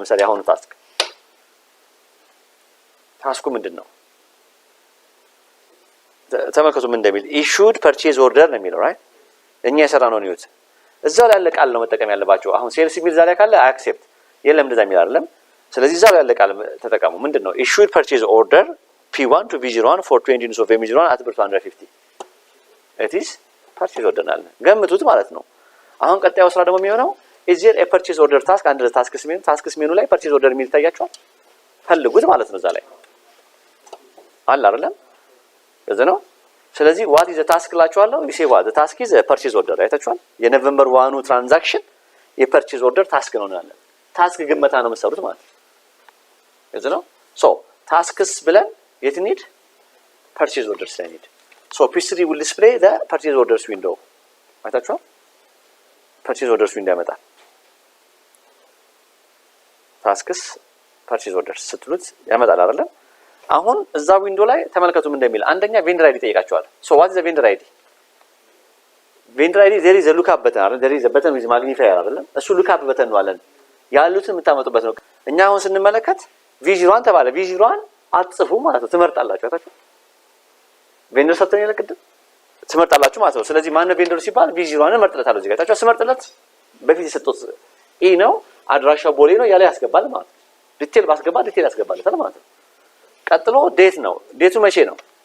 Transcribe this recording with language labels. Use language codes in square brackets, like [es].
[am] ለምሳሌ አሁን ታስኩ ምንድነው? ተመልከቱ ምን እንደሚል issued purchase order ነው የሚለው ራይት እኛ የሰራነው ነው። እዛው ላይ ያለ ቃል ነው መጠቀም ያለባችሁ። አሁን ሴልስ የሚል ዛሬ ካለ accept የለም እንደዛ የሚል አይደለም። ስለዚህ እዛው ላይ ያለ ቃል ተጠቀሙ። ምንድነው? [en] issued purchase order P1 to V01 for 20 units of M01 at 250 it is purchase order [am] አለ ገምቱት ማለት ነው። አሁን ቀጣዩ ስራ ደግሞ የሚሆነው [en] is there a purchase order task under the tasks menu ላይ purchase order [am] የሚል ታያችኋል። ፈልጉት ማለት ነው። እዛ ላይ አለ አይደለም ግልጽ ነው። ስለዚህ what is the task ላችኋለሁ። [en] you say what the task is a purchase order [am] አይታችኋል። የኖቬምበር 1 ትራንዛክሽን የፐርቼዝ ኦርደር ታስክ ነው እንላለን። ታስክ ግመታ ነው የምትሰሩት ማለት ነው። ግልጽ ነው። so tasks ብለን የት need purchase orders ላይ need [en] so P3 will display the purchase orders window [am] አይታችኋል። purchase orders window ያመጣል። tasks purchase orders ስትሉት ያመጣል አይደለም? አሁን እዛ ዊንዶ ላይ ተመልከቱ ምን እንደሚል። አንደኛ ቬንደር አይዲ ጠይቃቸዋል። [en] so what is the vendor id? vendor id there is a lookup button አይደል? there is a button with magnifier አይደለም? [am] እሱ lookup button ነው አለን ያሉትን የምታመጡበት ነው። እኛ አሁን ስንመለከት V01 ተባለ። V01 አትጽፉ ማለት ነው። ትመርጣላችሁ አይታችሁ ቬንደር ሰጥተን ይለቅድም ትመርጣላችሁ ማለት ነው። ስለዚህ ማን ነው ቬንደር ሲባል V01 መርጥለታለሁ። እዚህ ጋር ታቻው ስመርጥለት በፊት የሰጠሁት ኢ ነው አድራሻው ቦሌ ነው ያለ ያስገባል ማለት ነው። ዲቴል ባስገባ ዲቴል ያስገባለታል ማለት ነው። ቀጥሎ ዴት ነው። ዴቱ መቼ ነው?